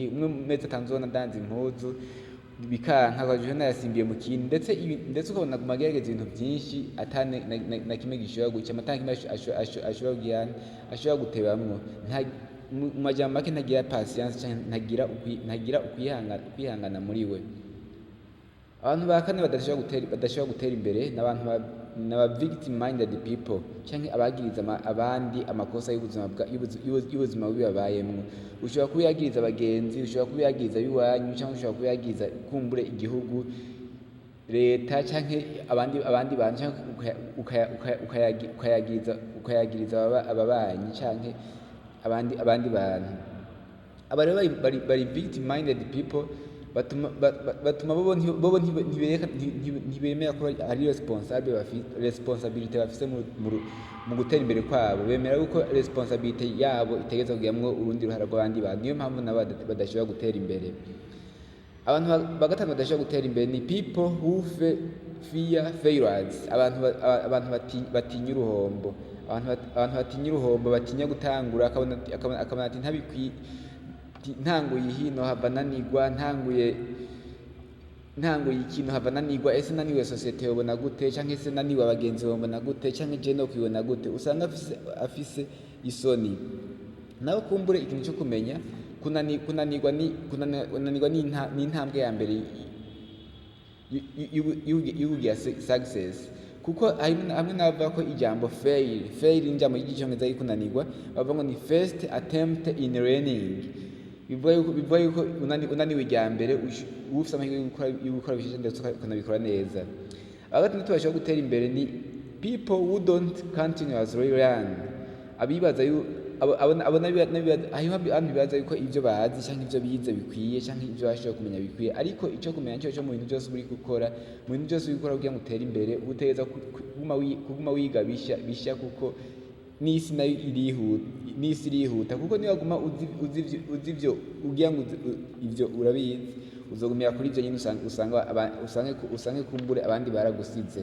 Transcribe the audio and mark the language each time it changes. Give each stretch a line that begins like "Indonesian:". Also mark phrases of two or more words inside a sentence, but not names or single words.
Rundi: Umwe mu mezi 5 uzobona adanza impuzu bikanka, akaja yasimbiye mu kindi, ndetse ukabona aguma agerageza ibintu vyinshi na kimwe gishobora guca, kimwe ashobora gutebamwo. Mu majambo make ntagira patience canke ntagira ukwihangana muri we. Abantu ba kane badashobora gutera imbere n'aba
English: victim minded people
Rundi: canke abagiriza abandi amakosa y'ubuzima bibabayemwo. Ushobora kubiyagiriza abagenzi, ushobora kubiyagiriza abiwanyu, canke ushobora kubiyagiriza kumbure igihugu, leta canke abandi bantu, canke ukayagiriza ababanyi canke abandi bantu. Aba rero bari
English: victim minded people,
Rundi: batuma bobo ntibemera ko ari responsibility bafise mu gutera imbere kwabo. Bemera yuko responsibility yabo itegeza kugiramwo urundi ruhara rw'abandi bantu. Niyo mpamvu nabo badashobora gutera imbere. Abantu bagatanu badashobora gutera imbere ni
English: people who fear failures.
Rundi: Abantu batinya uruhombo. Abantu batinya uruhombo, batinya gutangura, akabona ati ntanguye hino hava nanigwa, ntanguye ikintu hava nanigwa. Ese naniwe societe yobona gute? Canke ese naniwe abagenzi bobona gute? Canke je no kwibona gute? Usanga afise isoni. Nawe kumbure ikintu cyo kumenya, kunanirwa ni intambwe ya mbere y'ugira success. kuko hamwe n'abavuga ko ijambo fail n'ijambo ry'icyongereza ari kunanirwa bavuga ngo ni
English: first attempt in learning,
Rundi: bivuga yuko unaniwe ijya mbere ufite amahirwe yo gukora bishije ndetse ukanabikora neza. Abagatandatu bashobora gutera imbere ni
English: people who don't continuously learn,
Rundi: abibaza abantu bibaza yuko ibyo bazi cyangwa ibyo bize bikwiye cyangwa ibyo bashobora kumenya bikwiye, ariko icyo kumenya cyo mu bintu byose uri gukora, mu bintu byose uri gukora kugira ngo utere imbere utegeza kuguma wiga bishya kuko n'isi nayo irihuta, kuko niba waguma uzi ibyo ugira ngo ibyo urabizi uzogumira kuri ibyo nyine usange kumbure abandi baragusize.